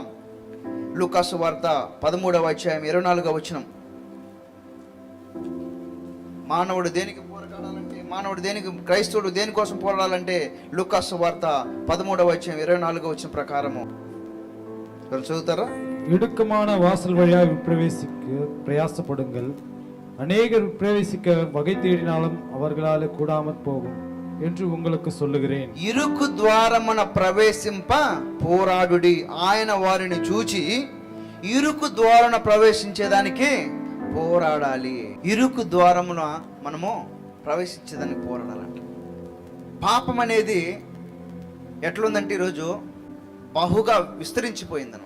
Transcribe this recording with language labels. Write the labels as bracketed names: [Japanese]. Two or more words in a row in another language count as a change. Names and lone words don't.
[Telugu] లూకాసు వార్త 13వ అధ్యాయం 24వ వచనం. మానవుడు దేనికి పోరాడాలంటే, క్రైస్తవుడు దేనికోసం పోరాడాలంటే లూకాసు వార్త 13వ అధ్యాయం 24వ వచనం ప్రకారము చదువుతారా? [Tamil] இடுக்கமான வாசல் வழியாக பிரயாசப்படுங்கள், அநேகர் பிரவேசிக்க வகை தேடினாலும் அவர்களால் கூடாமற் போகும் என்று உங்களுக்கு சொல்லுகிறேன். [Telugu] ఇరుకు ద్వారమున ప్రవేశింప పోరాడుడి. ఆయన వారిని చూచి ఇరుకు ద్వారమున ప్రవేశించేదానికి పోరాడాలి. ఇరుకు ద్వారమున మనము ప్రవేశించేదానికి పోరాడాలంట. పాపం అనేది ఎట్లుందంటే ఈరోజు బహుగా విస్తరించిపోయిందనమాట.